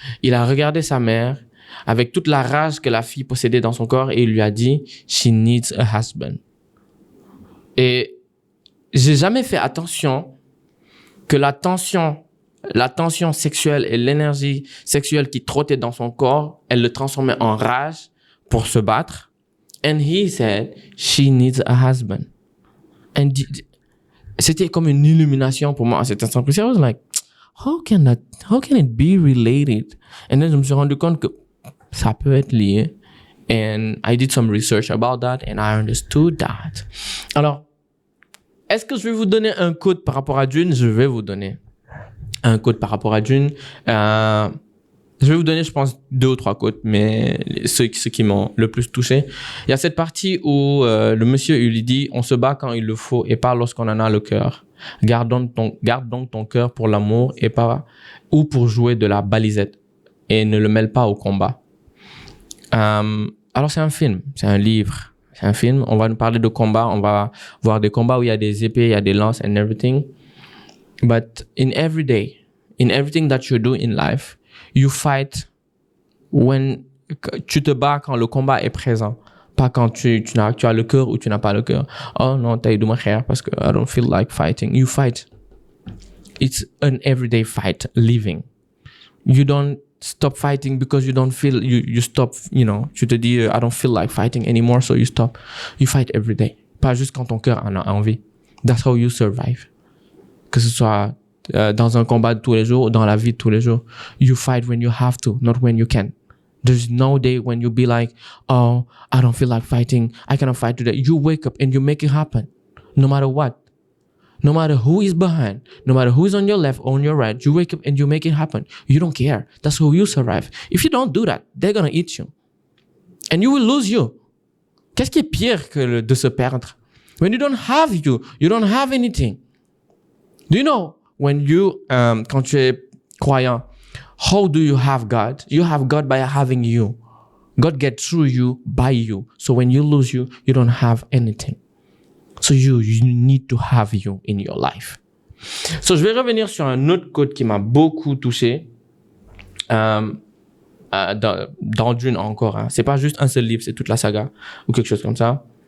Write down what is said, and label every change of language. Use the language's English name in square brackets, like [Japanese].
[French] Il a regardé sa mère avec toute la rage que la fille possédait dans son corps et il lui a dit « [English] She needs a husband ». [French] Et j'ai jamais fait attention que la tension sexuelle et l'énergie sexuelle qui trottait dans son corps, elle le transformait en rage pour se battre. [English] And he said, she needs a husband. And [French] c'était comme une illumination pour moi à cet instant précis. [English] I was like, how can it be related? And then [French] je me suis rendu compte que ça peut être lié. [English] And I did some research about that and I understood that. [French] Alors, est-ce que je vais vous donner un code par rapport à Dune? Je vais vous donner un code par rapport à Dune. Je vais vous donner, je pense, 2 ou 3 codes, mais ceux qui m'ont le plus touché. Il y a cette partie où le monsieur il lui dit « On se bat quand il le faut et pas lorsqu'on en a le cœur. Garde donc ton cœur pour l'amour et pas ou pour jouer de la balisette et ne le mêle pas au combat. » Alors c'est un film, c'est un livre, c'est un film. On va nous parler de combat, on va voir des combats où il y a des épées, il y a des lances [English] and everything. But in everything that you do in life, you fight when [French] tu te bats quand le combat est présent, pas quand tu as le cœur ou tu n'as pas le cœur. Oh non, t'as eu de ma chère parce que [English] I don't feel like fighting. You fight. It's an everyday fight, living. You don't stop fighting because you don't feel, you stop, [French] tu te dis, [English] I don't feel like fighting anymore, so you stop. You fight every day. [French] Pas juste quand ton cœur en a envie. [English] That's how you survive. [French] Que ce soit dans un combat de tous les jours ou dans la vie de tous les jours. [English] You fight when you have to, not when you can. There's no day when you be like, oh, I don't feel like fighting. I cannot fight today. You wake up and you make it happen. No matter what. No matter who is behind, no matter who is on your left or on your right, you wake up and you make it happen. You don't care. That's how you survive. If you don't do that, they're gonna eat you. And you will lose you. [French] Qu'est-ce qui est pire que de se perdre? [English] When you don't have you don't have anything. Do you know when you, [French] quand tu es croyant, [English] how do you have God? You have God by having you. God gets through you by you. So when you lose you don't have anything. So you need to have you in your life. [French] So je vais revenir sur un autre code qui m'a beaucoup touché. Dans Dune encore. Hein. C'est pas juste un seul livre, c'est toute la saga ou quelque chose comme ça.